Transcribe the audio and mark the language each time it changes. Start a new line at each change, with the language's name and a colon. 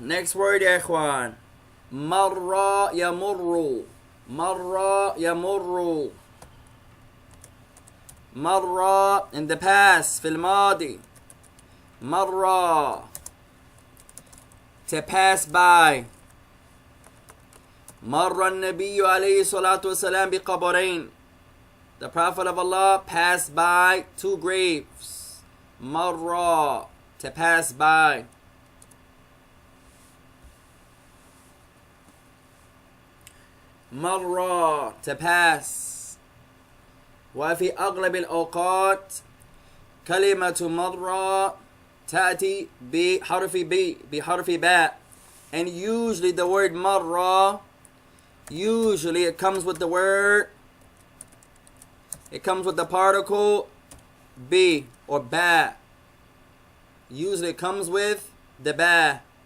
English: Next word
Arabic: يا إخوان. مر يمر. مر يمر.
English: مر in the past
Arabic: في الماضي.
English: مر to pass by.
Arabic: مر النبي عليه الصلاة والسلام بقبرين.
English: The Prophet of Allah passed by two graves. Marra, to pass by. Marra, to pass.
Arabic: وفي أغلب الأوقات كلمة مرة تأتي بحرف باء.
English: And usually the word marra, usually it comes with the word, it comes with the particle be or ba. Usually it comes with the ba.